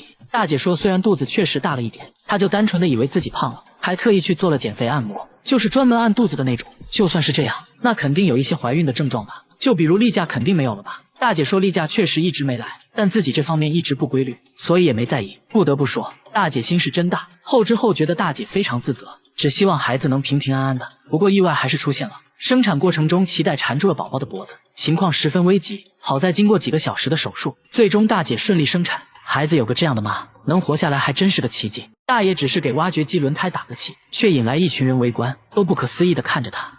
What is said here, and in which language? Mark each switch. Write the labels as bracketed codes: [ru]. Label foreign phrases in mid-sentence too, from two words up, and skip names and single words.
[zh] 大姐說雖然肚子確實大了一點，她就單純的以為自己胖了，還特意去做了減肥按摩，就是專門按肚子的那種。就算是這樣，那肯定有一些懷孕的症狀吧，就比如例假肯定沒有了吧。大姐說例假確實一直沒來，但自己這方面一直不規律，所以也沒在意。不得不說，大姐心是真大。後知後覺的大姐非常自責，只希望孩子能平平安安的。不過意外還是出現了，生產過程中臍帶纏住了寶寶的脖子，情況十分危急。好在經過幾個小時的手術，最終大姐順利生產。孩子有個這樣的媽，能活下來還真是個奇蹟。大爺只是給挖掘機輪胎打個氣，卻引來一群人圍觀，都不可思議地看着他。